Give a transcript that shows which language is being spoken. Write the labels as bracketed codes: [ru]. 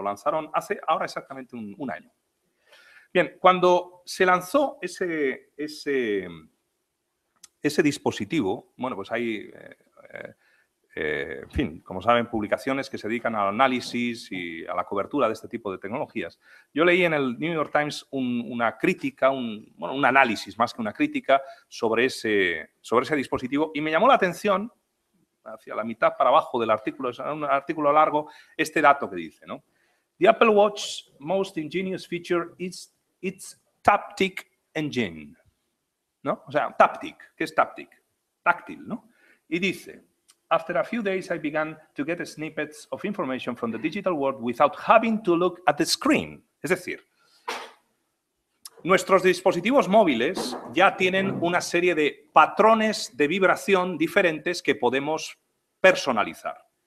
[es] Lo lanzaron hace ahora exactamente un año. Bien, cuando se lanzó ese dispositivo, bueno, pues hay, en fin, como saben, publicaciones que se dedican al análisis y a la cobertura de este tipo de tecnologías. Yo leí en el New York Times una crítica, un análisis más que una crítica sobre ese dispositivo y me llamó la atención, hacia la mitad para abajo del artículo, es un artículo largo, este dato que dice, ¿no? [en] The Apple Watch's most ingenious feature is its Taptic engine, [es] ¿no? O sea, Taptic, ¿qué es Taptic? Táctil, ¿no? Y dice, [en] after a few days I began to get snippets of information from the digital world without having to look at the screen. [es] Es decir, nuestros dispositivos móviles ya tienen una serie de patrones de vibración diferentes que podemos personalizar.